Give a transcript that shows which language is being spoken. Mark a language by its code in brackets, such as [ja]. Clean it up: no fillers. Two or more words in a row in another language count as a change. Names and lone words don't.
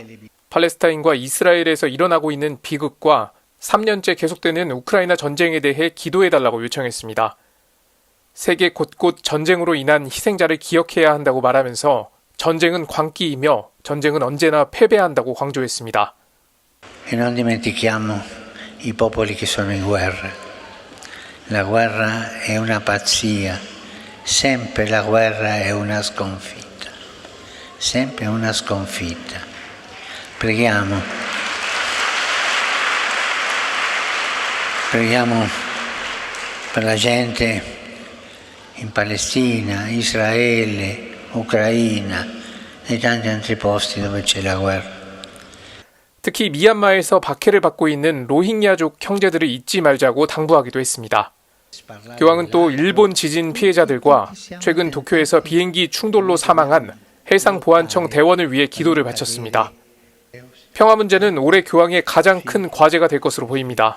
[ko] 팔레스타인과 이스라엘에서 일어나고 있는 비극과 3년째 계속되는 우크라이나 전쟁에 대해 기도해달라고 요청했습니다. 세계 곳곳 전쟁으로 인한 희생자를 기억해야 한다고 말하면서 전쟁은 광기이며 전쟁은 언제나 패배한다고 강조했습니다. [it] E non dimentichiamo i popoli che sono in guerra. La guerra è una pazzia. Sempre la guerra è una sconfitta. Sempre una sconfitta. Preghiamo per la gente in Palestina, Israele, Ucraina e tanti altri posti dove c'è la guerra. [ko] 특히 미얀마에서 박해를 받고 있는 로힝야족 형제들을 잊지 말자고 당부하기도 했습니다. 교황은 또 일본 지진 피해자들과 최근 도쿄에서 비행기 충돌로 사망한 해상보안청 대원을 위해 기도를 바쳤습니다. 평화 문제는 올해 교황의 가장 큰 과제가 될 것으로 보입니다.